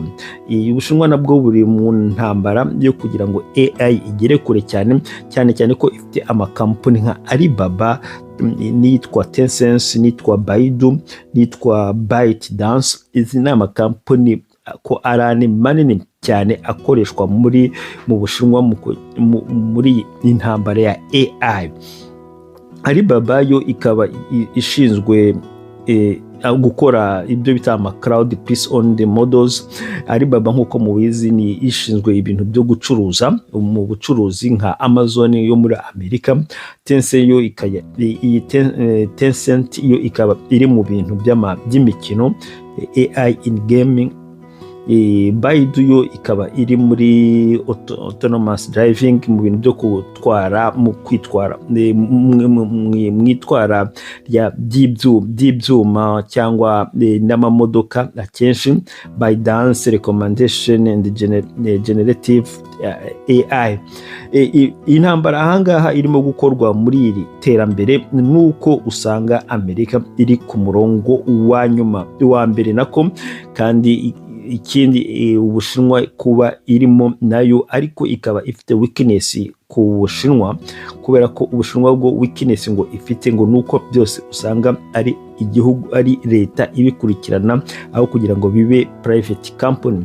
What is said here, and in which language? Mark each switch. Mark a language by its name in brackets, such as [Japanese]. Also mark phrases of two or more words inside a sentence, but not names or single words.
[Kinyarwanda] Ubushinwa nabwo buri mu ntambara yo kugira ngo AI igere kure cyane ko ifite amakampani nka Alibaba, nitwa Tencent, nitwa Baidu, nitwa ByteDance. Izi ni amakampani ko arane manini cyane akoreshwa mu Bushinwa muri intambara ya AI. Alibaba yo ikaba ishinzwe gukora ibyo bita ama [English] cloud based on the models. [Kinyarwanda] Alibaba nkuko mubizi ni ishinzwe ibintu byo gucuruza mu bucuruzi nka Amazon yo muri Amerika. Tencent yo Tencent yo ikaba iri mu bintu by'imikino, [English] AI in gaming. [Kinyarwanda] Baidu yo ikaba iri muri [English] autonomous driving, [Kinyarwanda] mu bintu byo gutwara, mu kwitwara mwitwara by'ibyuma cyangwa n'amamodoka akenshi. [English] ByteDance recommendation and generative AI. [Kinyarwanda] Intambara ahangaha irimo gukorwa muri iri terambere, nuko usanga Amerika iri ku murongo wa nyuma wa mbere nako, kandi ikindi Ubushinwa kuba irimo nayo, ariko ikaba ifite weakness ku Bushinwa, kubera ko Ubushinwa bwo weakness ngo ifite ngo nuko byose usanga ari igihugu ari leta ibikurikirana aho kugira ngo bibe [English] private company.